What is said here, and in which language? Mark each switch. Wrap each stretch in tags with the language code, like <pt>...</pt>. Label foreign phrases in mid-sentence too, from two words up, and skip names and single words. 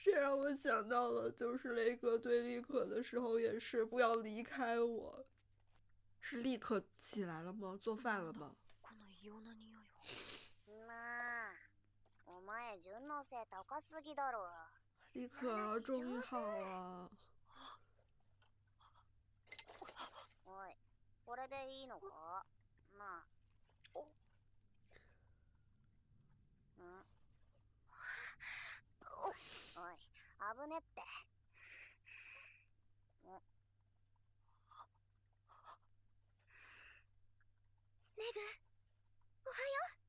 <zh>让我想到了，就是雷格对丽可的时候也是不要离开我。是立刻起来了吗？做饭了吗？</zh> <ja>この異様な匂いは。なあ、お前順の背高すぎだろ。</ja> <zh>立刻终于好了。</zh> <ja>おい、これでいいのか？なあ。おい、危ねって。メグ、おはよ</ja>